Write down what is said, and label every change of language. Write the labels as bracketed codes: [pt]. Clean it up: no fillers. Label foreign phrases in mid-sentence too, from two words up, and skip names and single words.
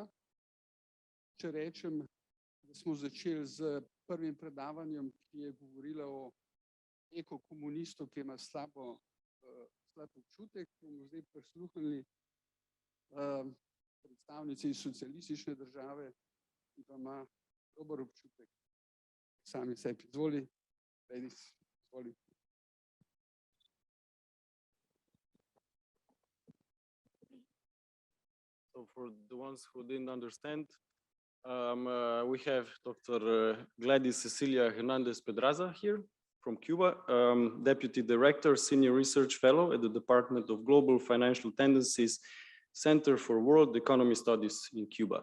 [sl] Če rečem, da smo začeli z prvim predavanjem, ki je govorila o ekokomunistu, ki ima slab občutek, bomo zdaj prisluhnili predstavnici iz socialistične države, ki pa ima dober občutek sami sebi. Izvoli, Gladys, izvoli. [en] So for the ones who didn't understand, we have Dr. Gladys Cecilia Hernandez Pedraza here from Cuba, Deputy Director, Senior Research Fellow at the Department of Global Financial Tendencies, Center for World Economy Studies in Cuba.